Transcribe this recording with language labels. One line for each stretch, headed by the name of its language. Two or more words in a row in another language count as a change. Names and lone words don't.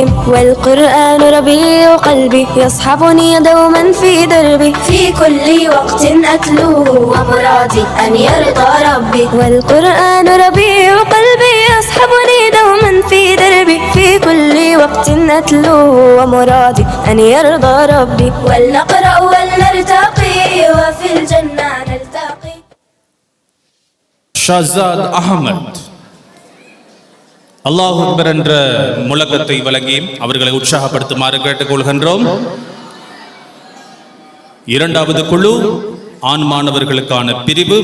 Arabic: والقرآن ربيع قلبي يصحبني دوما في دربي، في كل وقت أتلوه ومرادي أن يرضى ربي. والقرآن ربيع قلبي يصحبني دوما في دربي، في كل وقت أتلوه ومرادي أن يرضى ربي. ولنقرأ ولنرتقي وفي الجنة نلتقي.
Tamil: ஷாசாத் அகமத்
Arabic: الله أكبر
Tamil: என்ற முழக்கத்தை வழங்கி அவர்களை உற்சாகப்படுத்துமாறு கேட்டுக்கொள்கின்றோம். இரண்டாவது குழு ஆண் மாணவர்களுக்கான பிரிவு.